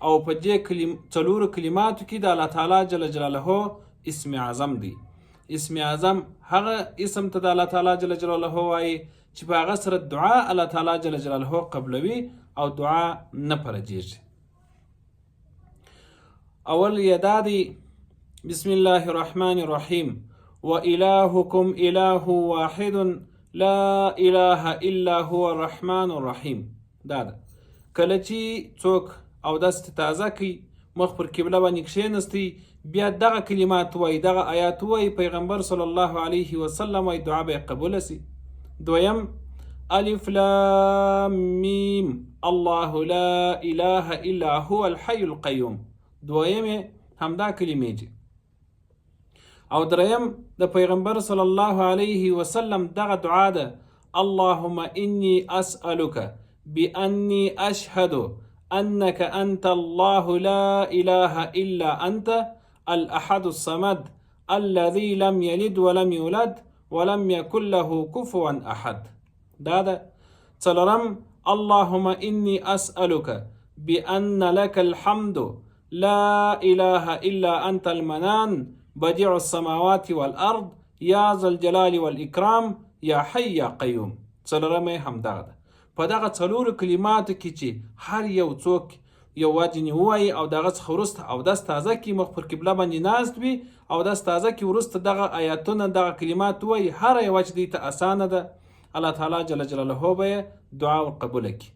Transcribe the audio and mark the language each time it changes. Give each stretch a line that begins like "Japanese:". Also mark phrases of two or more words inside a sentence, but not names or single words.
Pashto: او په دې څلورو کلماتو کې د الله تعالی
Arabic: جل جلاله
Pashto: اسم اعظم دی. اسم اعظم هغه اسم ته د الله تعالی
Arabic: جل جلاله
Pashto: وایي چې په هغه سره دعا الله تعالی جل جلاله قبلوي او دعا نه پرجېږي. اول یې دا دی
Arabic: بسم الله الرحمن الرحیم وإلهكم إله واحد لا إله إلا هو الرحمن الرحیم.
Pashto: دا ده کله چې څوک اودس تازه کوي مخ پر قبله باندې کښېنستی بیا دغه کلمات وایي، دغه آیات وایي، پیغمبر
Arabic: صلی الله علیه وسلم
Pashto: وایي دعا به یې قبوله سي.
Arabic: دویم الف لام میم الله لا اله الا هو الحي القیوم.
Pashto: دویم همدا کلمې دي. او دریم د پیغمبر صلی الله علیه وسلم دغه دعا ده
Arabic: اللهم انی اسألک بأنی اشهد انك انت الله لا اله الا انت الاحد الصمد الذي لم يلد ولم يولد ولم يكن له كفوا احد.
Pashto: دا ده څلورم
Arabic: اللهم اني اسألك بأن لك الحمد لا اله الا انت المنان بديع السماوات والارض يا ذا الجلال والاكرام يا حي يا قيوم.
Pashto: څلورم همدا ده. په دغه څلورو کلماتو کې چې هر یو څوک یو واجنې ووایي او دغه څخه وروسته اودس تازه کړي، مخ پر قبله باندې ناست وي، اودس تازه کړي، وروسته دغه آیاتونه دغه کلمات ووایي، هره یوه چې دوی ته اسانه ده، الله تعالی
Arabic: جل جلاله
Pashto: به یې دعا ورقبوله کړي.